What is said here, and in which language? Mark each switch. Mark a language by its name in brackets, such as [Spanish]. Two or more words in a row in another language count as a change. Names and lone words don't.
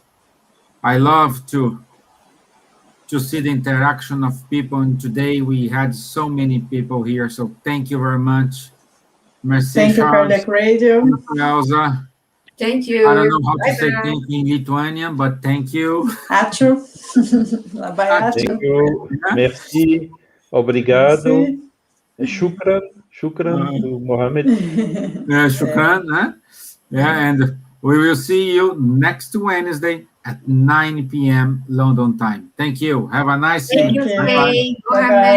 [English] I love to see the interaction of people. And today we had so many people here. So thank you very much. Merci, thank you, Kardec Radio. Thank you, Elsa. Thank you. I don't know how to say thank you in Lithuanian, but thank you. [Lithuanian] Ačiū. Labai ačiū. [English] Thank you. Merci. Obrigado. [Arabic] شكراً. شكراً [English] to Mohammed. Shukran. Yeah, and we will see you next Wednesday at 9 p.m. London time. Thank you. Have a nice evening.